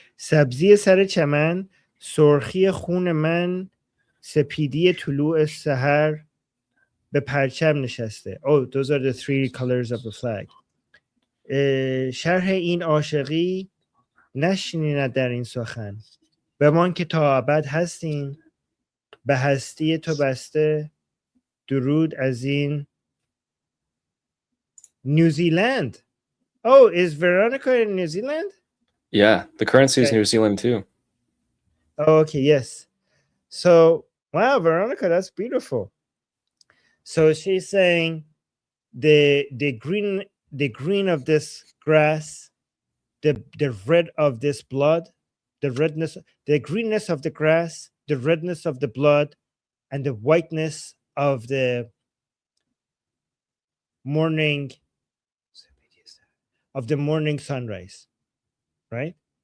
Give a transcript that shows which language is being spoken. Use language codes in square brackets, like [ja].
[fa] سبزی سر چمن سرخی خون من سپیدی طلوع سحر به پرچم نشسته. [en] Oh, those are the three colors of the flag. [fa] شرح این عاشقی نشنیند در این سخن بمان که تا ابد هستیم به هستی تو بسته درود از این New Zealand. [en] Oh, is Veronica in New Zealand? Yeah, the currency is New Zealand too. Oh, okay, yes. So, wow, Veronica, that's beautiful. So she's saying the green of this grass, the red of this blood, the greenness of the grass, the redness of the blood, and the whiteness of the morning sunrise, right?